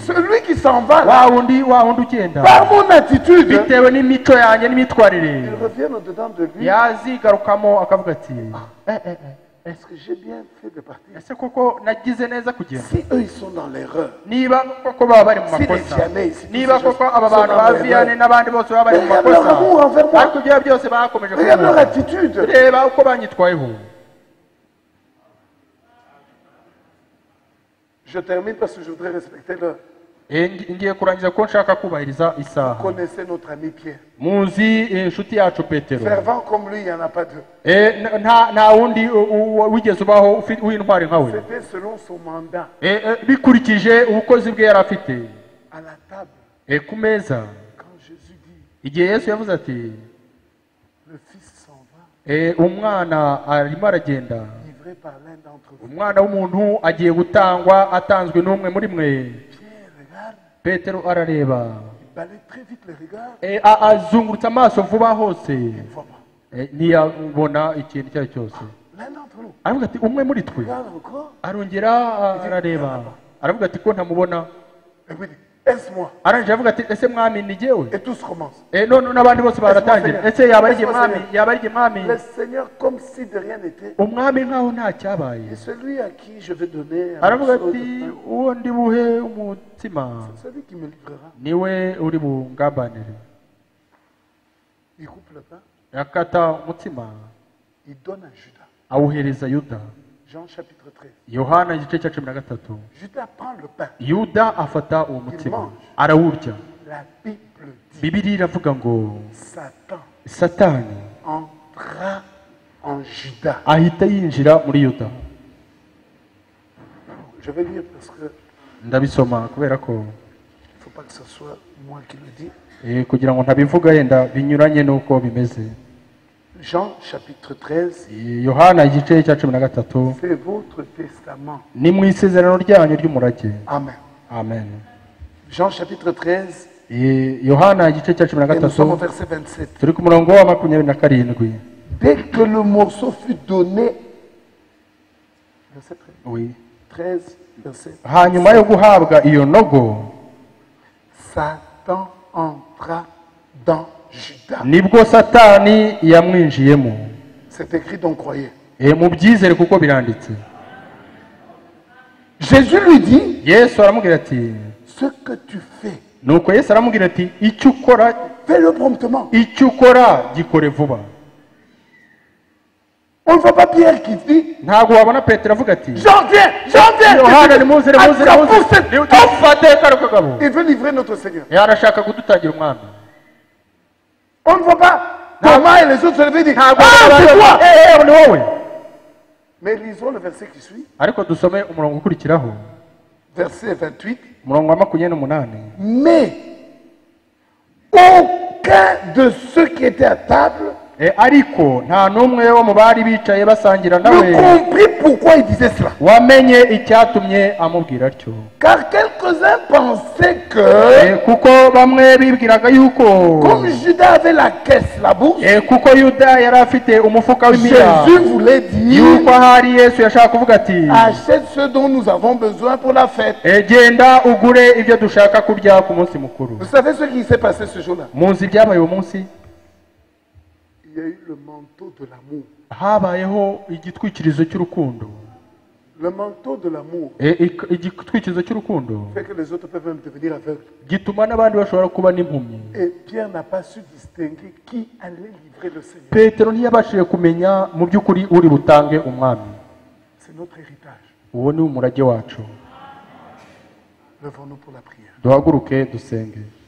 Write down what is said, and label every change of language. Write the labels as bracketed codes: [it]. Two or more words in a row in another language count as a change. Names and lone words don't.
[fr] celui qui s'en va, [rw] wa wundi ugenda [fr] par mon attitude, [rw] bitewe n'imico yanjye n'imyitwarire [fr] il revient au-dedans de lui. [rw] yazigarukamo akavuga ati [fr] Est-ce que j'ai bien fait de partir? [rw] ese koko nagize neza kugenda [fr] Si eux ils sont dans l'erreur, [rw] niba koko baba bari mu [fr] si les [rw] makosa [fr] Vianney, si tous [rw] niba [fr] ces gens [rw] koko aba [fr] sont [rw] bantu [fr] dans [rw] ba [fr] l'erreur, [rw] viyane n'abandi bose baba bari mu [fr] regarde leur amour [rw] makosa [fr] envers moi. [rw] ariko ibyo byose bakomeje [fr] Regarde leur [rw] kumwumva [fr] attitude. [rw] reba uko banyitwayeho [fr] Je termine parce que je voudrais respecter l'heure. [rw] ngiye kurangiza ko nshaka kubahiriza isaha [fr] Connaissez notre ami Pierre. [rw] muzi inshuti yacu petero [fr] Fervent comme lui, il n'y en a pas deux. [rw] nta wundi wigeze ubaho w'intwari nka we [fr] C'était selon son mandat. [rw] bikurikije ubukozi bwe yari afite [fr] À la table, [rw] ku meza [fr] quand Jésus dit, [rw] igihe yesu yavuze ati [fr] le Fils s'en va, [rw] umwana arimo aragenda [fr] livré par l'un d'entre vous. [rw] umwana w'umuntu agiye gutangwa atanzwe n'umwe muri mwe [fr] Pierre regarde, [rw] petero arareba [fr] il balaye très vite les regards, [rw] azungurutse amaso vuba hose [fr] il ne voit pas. [rw] ntiyabona ikintu icyo ari cyo cyose [fr] L'un d'entre nous [rw] aravuga ati umwe muri twe [fr] regarde encore, [rw] arongera arareba aravuga ati ko ntamubona [fr] et puis il dit, est-ce-moi? [rw] arangije aravuga ati ese mwami ni jyewe [fr] Et tous commencent. [rw] none n'abandi bose baratangira ese yaba ari jye mwami yaba ari jye mwami [fr] Le Seigneur, comme si de rien n'était, [rw] umwami nkaho nta cyabaye [fr] et celui à qui je vais donner un [rw] aravuga [fr] morceau de [rw] ati [fr] pain, [rw] uwo ndi buhe umutsima [fr] celui qui me livrera, [rw] niwe uri bungambanire [fr] il coupe le pain, [rw] akata umutsima [fr] il donne à Judas. [rw] awuhereza yuda [fr] Jean chapitre 13. [rw] yohana igice cya 13 [fr] Judas prend le pain. [rw] yuda afata uwo mutsima arawurya [fr] La Bible dit, [rw] bibiri iravuga ngo [fr] Satan [rw] satani [fr] entra en Judas. [rw] ahita yinjira muri yuda [fr] Je vais lire parce que [rw] ndabisoma kubera ko [fr] il ne faut pas que ce soit moi qui le dis. [rw] kugira ngo ntabivuga yenda binyuranye n'uko bimeze [fr] Jean chapitre 13, [rw] yohana igice cya 13 [fr] c'est votre testament. [rw] ni mu isezerano ryanyu ry'umurage [fr] Amen. [rw] amen [fr] Jean chapitre 13, [rw] yohana igice cya [fr] et nous sommes au [rw] 13 [fr] verset 27. [rw] turi ku murongo wa 27 [fr] Dès que le morceau fut donné, verset 13, Oui. 13 verset, [rw] hanyuma yo guhabwa iyo nogo [fr] Satan entra dans Judas. [rw] nibwo satani yamwinjiyemo [fr] C'est écrit, donc croyez. [rw] mubyizere kuko biranditse [fr] Jésus lui dit, [rw] yesu aramubwira ati [fr] ce que tu fais, [rw] nuko yesu aramubwira ati icyo ukora [fr] fais-le promptement. [rw] gikore vuba [fr] On ne voit pas Pierre qui dit, [rw] ntabwo wabona petero avuga ati [fr] j'en viens. [rw] yohana nimuze [fr] Attrapons cet homme. [rw] dufate kano kagabo [fr] Il veut livrer notre Seigneur. [rw] yarashaka kudutangira umwami [fr] On ne voit pas Thomas et les autres se lever et dire, [rw] ntabwo [fr] ah, c'est toi. [rw] ni wowe [fr] Mais lisons le verset qui suit, [rw] ariko dusome umurongo ukurikiraho [fr] verset 28. [rw] umurongo wa 28 [fr] Mais aucun de ceux qui étaient à table [rw] ariko nta n'umwe wo mu bari bicaye basangira [fr] ne [rw] nawe [fr] comprit pourquoi il disait cela. [rw] wamenye icyatumye amubwira atyo [fr] Car quelques-uns pensaient que, [rw] kuko bamwe bibwiraga yuko [fr] comme Judas avait la caisse, la bourse, [rw] kuko yuda yari afite umufuka w'imira [fr] Jésus voulait dire, [rw] yuko ahari yesu yashaka kuvuga ati [fr] achète ce dont nous avons besoin pour la fête. [rw] genda ugure ibyo dushaka kurya ku munsi mukuru [fr] Vous savez ce qui s'est passé ce jour-là? [rw] muzi ibyabaye uwo munsi [fr] Il y a eu le manteau de l'amour. [rw] habayeho igitwikirizo cy'urukundo [fr] Le manteau de l'amour [rw] igitwikirizo cy'urukundo [fr] fait que les autres peuvent même devenir aveugles. [rw] gituma n'abandi bashobora kuba n'impumyi [fr] Et Pierre n'a pas su distinguer qui allait livrer le Seigneur. [rw] petero ntiyabashije kumenya mu by'ukuri uri butange umwami [fr] C'est notre héritage. [rw] uwo ni umurage wacu [fr] Levons-nous pour la prière. [rw] duhaguruke dusenge